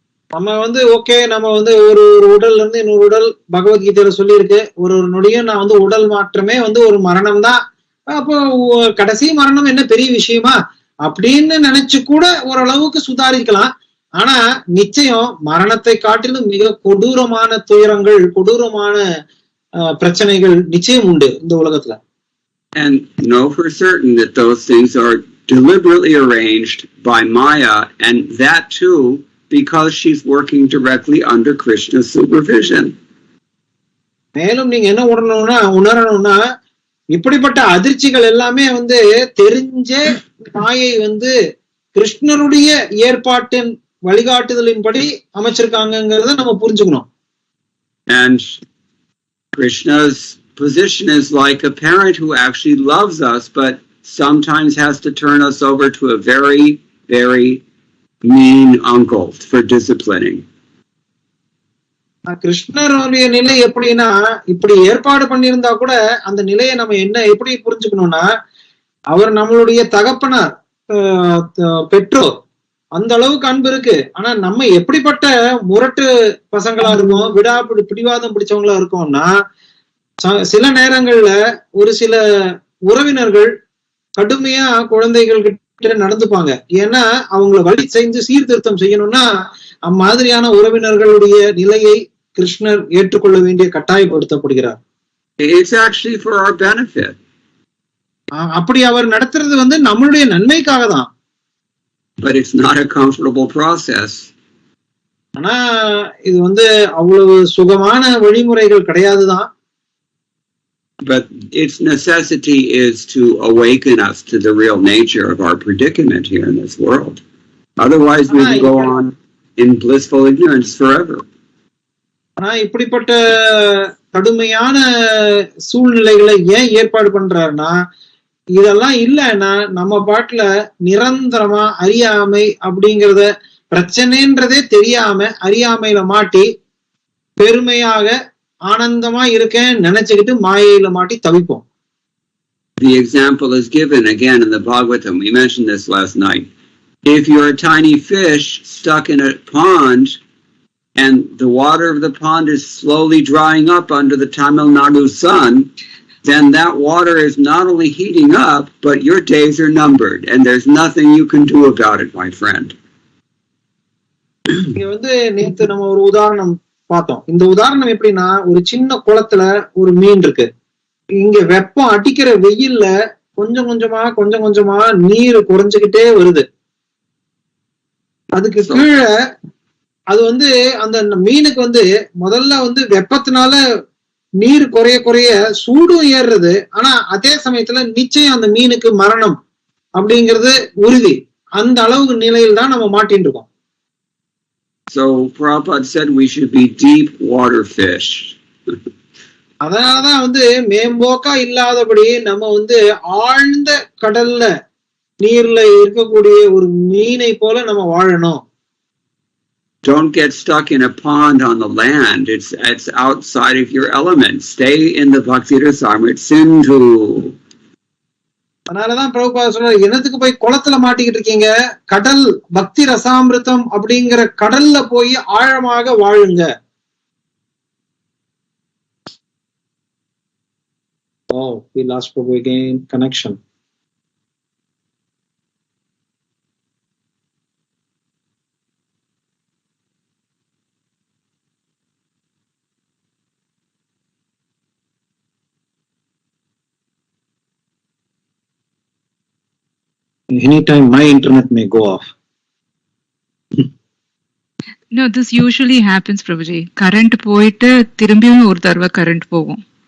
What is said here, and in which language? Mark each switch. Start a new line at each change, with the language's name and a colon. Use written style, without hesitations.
Tamil: நம்ம வந்து ஓகே, நம்ம வந்து ஒரு உடல்ல இருந்து இன்னொரு உடல், பகவத்கீதையில சொல்லி இருக்கு, ஒரு நொடியும் நான் வந்து உடல் மாற்றமே வந்து ஒரு மரணம் தான். அப்போ கடைசி மரணம் என்ன பெரிய விஷயமா அப்படின்னு நினைச்சு கூட ஓரளவுக்கு சுதாரிக்கலாம். ஆனா நிச்சயம் மரணத்தை காட்டிலும் மிக கொடூரமான துயரங்கள், கொடூரமான பிரச்சனைகள் நிச்சயம் உண்டு இந்த உலகத்துல.
English: And know for certain that those things are deliberately arranged by Maya, and that too because she's working directly under Krishna's supervision.
Tamil: மேலும் நீங்க என்ன உணரணும்னா, இப்படிப்பட்ட அதிர்ச்சிகள் எல்லாமே வந்து தெரிஞ்சே மாயை வந்து கிருஷ்ணருடைய ஏற்பாட்டின் வழிகாட்டுதலின்படி அமைச்சிருக்காங்கிறத நம்ம புரிஞ்சுக்கணும்.
English: And Krishna's position is like a parent who actually loves us, but sometimes has to turn us over to a very, very mean uncle for disciplining.
Tamil: கிருஷ்ணருடைய நிலை எப்படின்னா, இப்படி ஏற்பாடு பண்ணியிருந்தா கூட அந்த நிலையை நம்ம எப்படி புரிஞ்சுக்கணும்னா, அவர் நம்மளுடைய தகப்பனார், பெற்றோர். அந்த அளவுக்கு அன்பு இருக்கு. ஆனா நம்ம எப்படிப்பட்ட முரட்டு பசங்களா இருக்கோம், பிடிவாதம் பிடிச்சவங்களா இருக்கோம்னா, சில நேரங்கள்ல ஒரு சில உறவினர்கள் கடுமையா குழந்தைகள் கிட்ட நடந்துப்பாங்க. ஏன்னா அவங்களை வழி செஞ்சு சீர்திருத்தம் செய்யணும்னா அம்மாதிரியான உறவினர்களுடைய நிலையை கிருஷ்ணர் ஏற்றுக்கொள்ள வேண்டிய கட்டாயப்படுத்தப்படுகிறார்.
English: It's actually for our benefit.
Tamil: அப்படி அவர் நடத்துறது வந்து நம்மளுடைய நன்மைக்காக தான்.
English: But it's not a comfortable process.
Tamil: ஆனா இது வந்து அவ்வளவு சுகமான வழிமுறைகள் கிடையாதுதான்.
English: But its necessity is to awaken us to the real nature of our predicament here in this world. Otherwise we will go on in blissful ignorance forever.
Tamil: ஆனா இப்படிப்பட்ட கடுமையான சூழ்நிலைகளை ஏன் ஏற்பாடு பண்றாருன்னா, இதெல்லாம் இல்லைன்னா நம்ம பாட்டுல நிரந்தரமா அறியாமை அப்படிங்கறத பிரச்சனைன்றதே தெரியாம அறியாமையில மாட்டி பெருமையாக ஆனந்தமா இருக்கேன் நினைச்சுக்கிட்டு மாயையில மாட்டி தவிப்போம்.
English: The example is given again in the Bhagavatam. We mentioned this last night. If you're a tiny fish stuck in a pond and the water of the pond is slowly drying up under the Tamil Nadu sun, then that water is not only heating up, but your days are numbered and there's nothing you can do about it, my friend.
Tamil: இங்க வந்து நேத்து நம்ம ஒரு உதாரணம் பார்த்தோம். இந்த உதாரணம் எப்படின்னா, ஒரு சின்ன குளத்துல ஒரு மீன் இருக்கு. இங்க வெப்பம் அடிக்கிற வெயில்ல கொஞ்சம் கொஞ்சமா நீர் குறைஞ்சுக்கிட்டே வருது. அதுக்கு கீழே அது வந்து அந்த மீனுக்கு வந்து முதல்ல வந்து வெப்பத்தினால நீர் குறைய சூடும் ஏறுறது. ஆனா அதே சமயத்துல நிச்சயம் அந்த மீனுக்கு மரணம் அப்படிங்கிறது உறுதி. அந்த அளவுக்கு நிலையில் தான் நம்ம மாட்டின்னு இருக்கோம்.
English: So Prabhupada said we should be deep water fish.
Tamil: அதனாலதான் வந்து மேம்போக்கா இல்லாதபடி நம்ம வந்து ஆழ்ந்த கடல்ல நீர்ல இருக்கக்கூடிய ஒரு மீனை போல நம்ம வாழணும்.
English: Don't get stuck in a pond on the land. It's outside of your element. Stay in the Bhakti Rasamrit Sindhu.
Tamil: அதனாலதான் பிரபுபாதர் சொல்றாரு, என்னத்துக்கு போய் குளத்துல மாட்டிக்கிட்டு இருக்கீங்க, கடல் பக்தி ரசாமிருதம் அப்படிங்கிற கடல்ல போய் ஆழமாக வாழுங்க.
English: Oh, we lost Prabhu again. Connection. Anytime my internet may go off. No, this usually happens, Prabhuji.
Tamil: Current போயிட்டு திரும்பியும் ஒரு தடவை current போகும்.